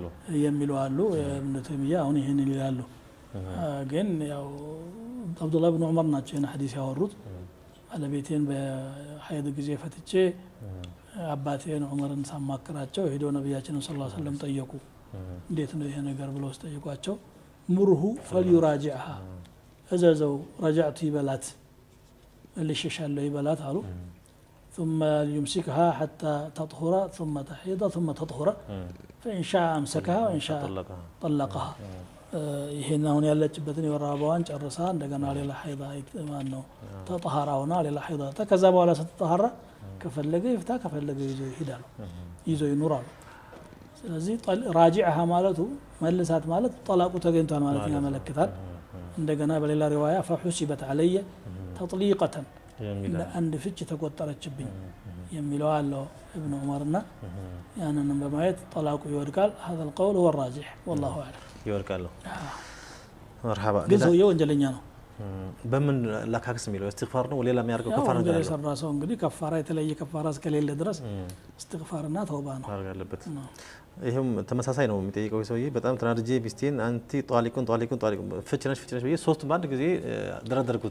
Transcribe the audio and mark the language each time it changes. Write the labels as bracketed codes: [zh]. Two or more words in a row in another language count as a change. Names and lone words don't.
[am] የሚሉ አሉ ኢብኑ ተይሚያ አሁን ይሄን ይላሉ ግን ያው አብዱላህ ኢብኑ ዑመር ናቸው እና ሐዲስ ያወሩት ባለቤቴን በሐይድ ጊዜ ፈትቼ አባቴን ዑመርን ሳማክራቸው ሄደው ነብያችንን [ar] صلى الله عليه وسلم [am] ጠየቁ እንዴት ነው ይሄ ነገር ብለው ጠየቋቸው [ar] مره فليراجعها [am] እዘዘው ረጃዕቱ ይበላት ልሽሻለሁ ይበላት አሉ [ar] ثم يمسكها حتى تطهر ثم تحيض ثم تطهر فإن شاء أمسكها وإن شاء طلقها [am] ይሄን አሁን ያለችበትን የወራባዋን ጨርሳ እንደገና ሌላ ሐይዳ ማን ነው ተጠሃራውና ሌላ ሐይዳ ከዛ በኋላ ስትጠሃራ ከፈለገ ይፍታ ከፈለገ ይዞ ይሄዳል ይዞ ይኖራል ስለዚህ ራጂዐሃ ማለቱ መልሳት ማለት ጠላቁ ተገኝቷል ማለት ያመለክታል እንደገና በሌላ ሪዋያ [ar] فحسبت علي تطليقة [am] አንድ ፍች ተቆጠረችብኝ የሚለው አለው ኢብኑ ዑመርና ያንንም በማየት ጠላቁ ይወድቃል [ar] هذا القول هو الراجح والله اعلم [am] ይወድቃል مرحبا ግን ሰውየው ወንጀለኛ ነው በምን ላካክስ የሚለው استغفار ነው ወሌላ የሚያርገው ከፋራ ነው እንግዲህ ሰራ ሰው እንግዲህ ከፋራ የተለየ ከፋራ እስከሌለ ድረስ استغفارና ተውባ ነው አርጋለበት ይሄም ተመሳሳይ ነው የሚጠይቀው ሰውዬ በጣም ተናድጄ ቢስቲን [ar] أنت طالق [am] ፍችነሽ በየ ሶስት ባንድ ጊዜ ደረደርኩት